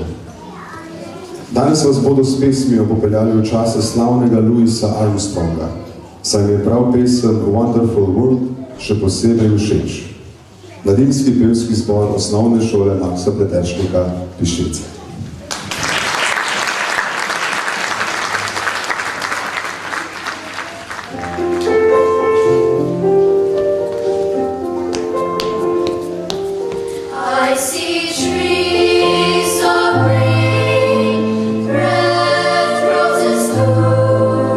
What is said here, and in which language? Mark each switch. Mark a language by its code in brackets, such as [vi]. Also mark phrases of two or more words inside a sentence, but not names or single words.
[sl] Danes vas bodo s pesmijo popeljali v čase slavnega Louisa Armstronga, saj mi je prav pesem Wonderful World še posebej všeč. Mladinski pevski zbor osnovne šole Maksa Pleteršnika Piščice. [en] I see trees of green, red roses too.